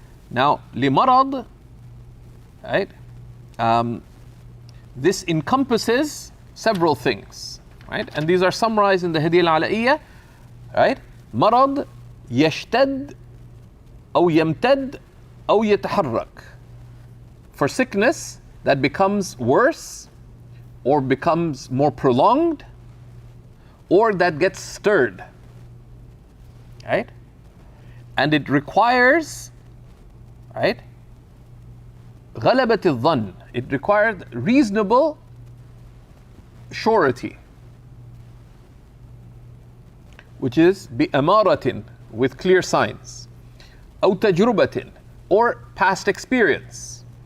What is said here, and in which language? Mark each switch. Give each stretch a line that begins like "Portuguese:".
English: Now, لمرض, right? This encompasses several things, right? And these are summarized in the Hadiyah al-Ala'iyah, right?
Arabic: مرض يشتد أو يمتد أو يتحرك.
English: For sickness, that becomes worse or becomes more prolonged or that gets stirred, right? And it requires, right,
Arabic: غلبة الظن.
English: It requires reasonable surety, which is
Arabic: بأمارة,
English: with clear signs,
Arabic: أو تجربة,
English: or past experience,